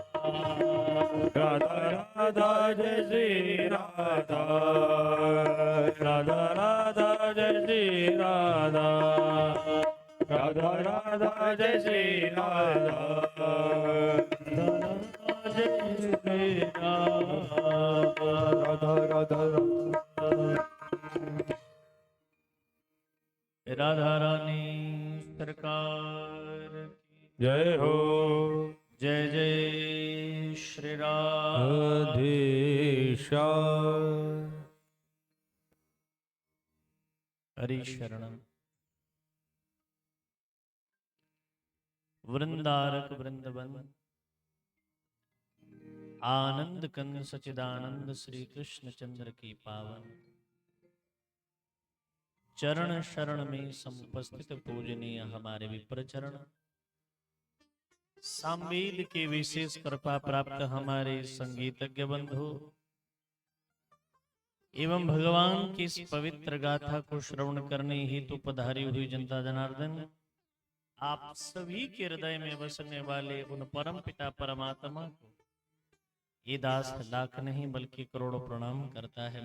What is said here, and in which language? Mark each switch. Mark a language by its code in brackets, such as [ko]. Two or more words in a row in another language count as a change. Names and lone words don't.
[hi] राधा राधा जय श्री राधा, राधा राधा जय श्री राधा, राधा राधा जय श्री राधा, जय श्री राधा, राधा राधा रानी सरकार की जय हो जय जय श्री राम। अधीशा हरि शरणम। वृंदारक वृंदवन आनंद कंद सचिदानंद श्री कृष्ण चंद्र की पावन चरण शरण में समुपस्थित पूजनीय हमारे विप्र चरण, सामवेद के विशेष कृपा प्राप्त हमारे संगीतज्ञ बंधु एवं भगवान की इस पवित्र गाथा को श्रवण करने हेतु पधारी हुई जनता जनार्दन, आप सभी के हृदय में बसने वाले उन परम पिता परमात्मा को ये दास लाख नहीं बल्कि करोड़ों प्रणाम करता है।